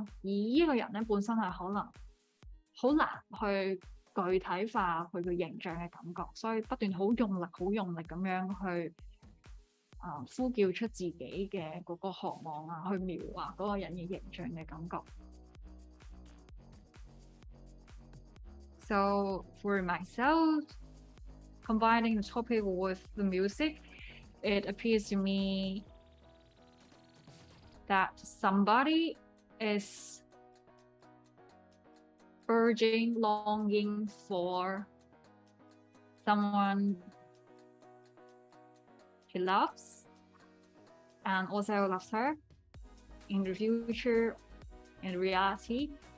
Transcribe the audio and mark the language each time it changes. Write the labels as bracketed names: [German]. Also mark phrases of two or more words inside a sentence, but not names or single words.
[Cantonese] 而呢個人咧本身係可能好難去具體化佢嘅形象嘅感覺，所以不斷好用力咁樣去呼叫出自己嘅嗰個渴望啊，去描畫嗰個人嘅形象嘅感覺。 [English] So for myself, combining the topic with the music, it appears to me that somebody is urging, longing for someone he loves and also loves her in the future, in reality.